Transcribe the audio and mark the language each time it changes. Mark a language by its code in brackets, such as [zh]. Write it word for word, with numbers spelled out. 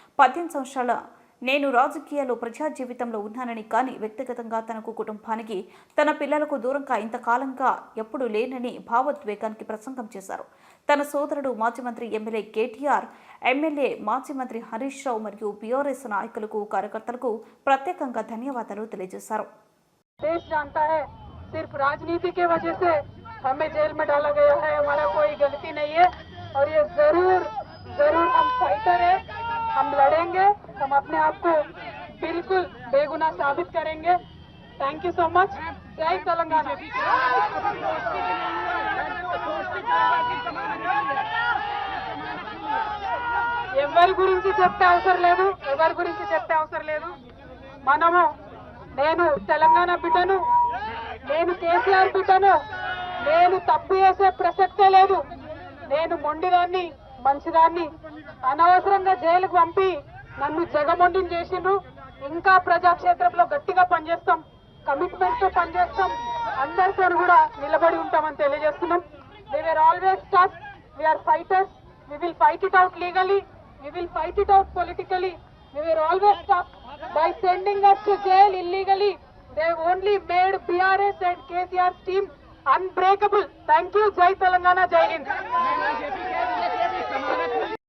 [te] పద్దెనిమిది సంవత్సరాల నేను రాజకీయాల్లో, ప్రజా జీవితంలో ఉన్నానని, కానీ వ్యక్తిగతంగా తనకు, కుటుంబానికి, తన పిల్లలకు దూరంగా ఇంతకాలంగా ఎప్పుడు లేనని భావోద్వేగానికి ప్రసంగం చేశారు. తన సోదరుడు, మాజీ మంత్రి, ఎమ్మెల్యే కేటీఆర్, ఎమ్మెల్యే మాజీ మంత్రి హరీష్ రావు మరియు బీఆర్ఎస్ నాయకులకు, కార్యకర్తలకు ప్రత్యేకంగా ధన్యవాదాలు తెలియజేశారు. [hi] सिर्फ राजनीति के वजह से हमें जेल में डाला गया है, हमारा कोई गलती नहीं है और ये जरूर जरूर हम फाइटर है, हम लड़ेंगे, हम अपने आप को बिल्कुल बेगुनाह साबित करेंगे. [en] Thank you so much. [hi] जय तेलंगाना. [te] ఎవరి గురించి చెప్పే అవసరం లేదు, ఎవరి గురించి చెప్పే అవసరం లేదు. మనము, నేను తెలంగాణ బిడ్డను, నేను కేసీఆర్ బిడ్డను, నేను తప్పు చేసే ప్రసక్తే లేదు, నేను మొండిదాన్ని, మంచిదాన్ని. అనవసరంగా జైలుకు పంపి నన్ను జగమొండిని చేసిండ్రు. ఇంకా ప్రజాక్షేత్రంలో గట్టిగా పనిచేస్తాం, కమిట్మెంట్ తో పనిచేస్తాం, అందరితో కూడా నిలబడి ఉంటామని తెలియజేస్తున్నాం. [en] We are always tough, we are fighters, we will fight it out legally, we will fight it out politically. We are always tough. By sending us to jail illegally, they only made B R S and K C R's team unbreakable. Thank you. [hi] Jai Telangana, Jai Hind.